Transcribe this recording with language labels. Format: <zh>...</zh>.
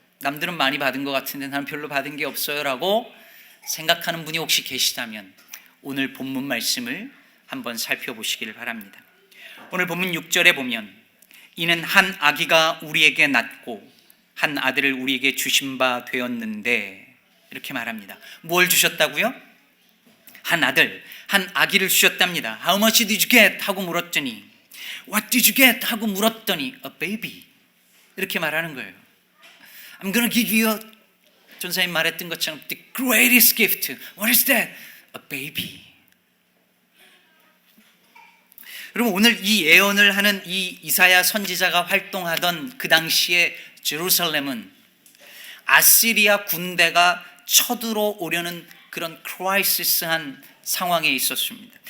<ko>남들은 많이 받은 것 같은데 나는 별로 받은 게 없어요 라고 생각하는 분이 혹시 계시다면 오늘 본문 말씀을 한번 살펴보시기를 바랍니다. 오늘 본문 6절에 보면 이는 한 아기가 우리에게 낳고 한 아들을 우리에게 주신 바 되었는데 이렇게 말합니다. 뭘 주셨다고요? 한 아들, 한 아기를 주셨답니다.</ko> <en>How much did you get?</en> <ko>하고 물었더니</ko> <en>What did you get?</en> <ko>하고 물었더니</ko> <en>A baby</en> <ko>이렇게 말하는 거예요.</ko> <en>I'm gonna give you a,</en> <ko>전사님 말했던 것처럼</ko> <en>the greatest gift. What is that? A baby.</en> <ko>여러분 오늘 이 예언을 하는 이 이사야 선지자가 활동하던 그 당시에 제루살렘은 아시리아 군대가 쳐들어오려는 그런 크라이시스한 상황에 있었습니다.</ko>